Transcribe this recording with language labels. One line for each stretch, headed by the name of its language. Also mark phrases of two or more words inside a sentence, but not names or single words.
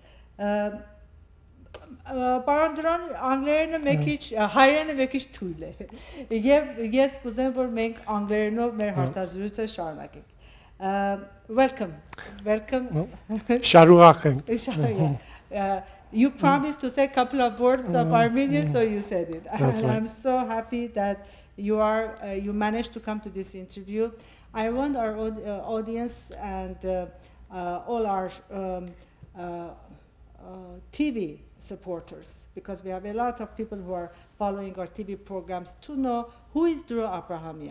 Armenian: Պարոն Dro-ն անգլերենը մեկ քիչ, հայերենը մեկ քիչ թույլ է։ Եվ ես կուզեմ, որ մենք անգլերենով մեր հարցազրույցը շարունակենք։ Welcome. Շարուղախ ենք։
English: You promised to say a couple of words of Armenian, so you said it. That's And right. I'm so happy that you managed to come to this interview. I want our audience and all our TV supporters, because we have a lot of people who are following our TV programs, to know who is Dro Abrahamian.